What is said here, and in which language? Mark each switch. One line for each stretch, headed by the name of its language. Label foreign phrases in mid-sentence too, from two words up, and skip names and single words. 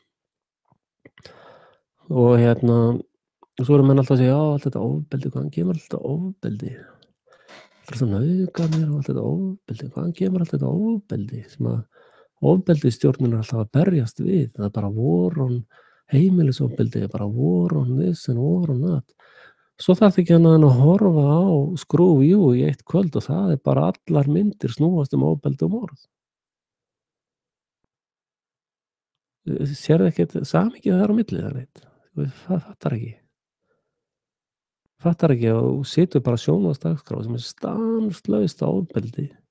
Icelandic: Og svo eru menn alltaf að segja, já, allt þetta ofbeldi, hvaðan kemur allt þetta ofbeldi? Það er svo nauðganir og allt þetta ofbeldi, hvaðan kemur allt þetta ofbeldi? Sem að ofbeldisstjórnin er alltaf að berjast við. Það er bara
English: war on
Icelandic: heimilisofbeldi, bara
English: war on this and war on that.
Icelandic: Svo þarf ekki annað en að horfa á Screw You í eitt kvöld og það er bara allar myndir snúast ofbeldi og morð. Sérðu ekkert samhengið þar á milli það neitt? Það fattar ekki að þú situr bara sjónvarpsdagskrá sem er stanslaust ofbeldi.